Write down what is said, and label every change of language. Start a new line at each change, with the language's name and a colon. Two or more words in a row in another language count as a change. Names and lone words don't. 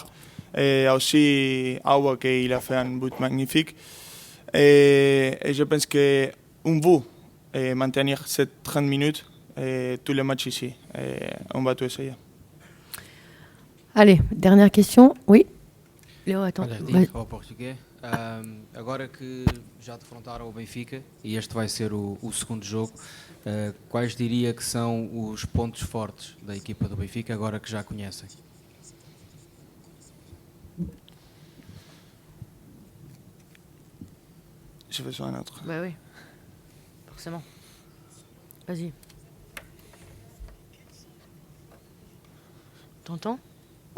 French: Et aussi, Awa, qui a fait un but magnifique. Et je pense qu'on veut maintenir ces 30 minutes et tous les matchs ici. Et on va tout essayer. Allez, dernière question. Oui. Léo, attends.
Portuguese: Olha, Vai. digo ao português. Agora que já defrontaram o Benfica e este vai ser o segundo jogo, quais diria que são os pontos fortes da equipa do Benfica agora que já conhecem?
French: Je fais ça un autre. Bah oui, forcément. Vas-y. T'entends? Oui.